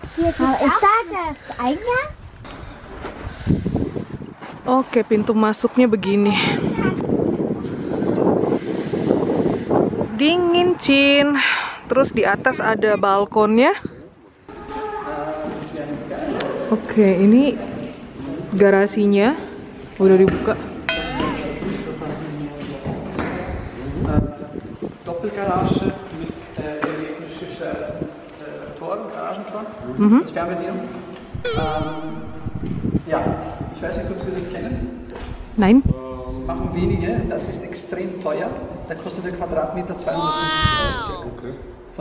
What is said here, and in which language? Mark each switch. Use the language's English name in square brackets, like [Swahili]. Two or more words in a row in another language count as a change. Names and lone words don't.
[Indonesian] Oke, pintu masuknya begini. Dingin, Cin. Terus di atas ada balkonnya. Oke, ini garasinya udah dibuka. [German] Doppelgarage mit elektrischer Garagentor, mit Fernbedienung. Ja, ich weiß nicht, ob Sie das kennen. Nein. Das machen wenige, das ist extrem teuer. Da kostet der Quadratmeter 250 Euro circa.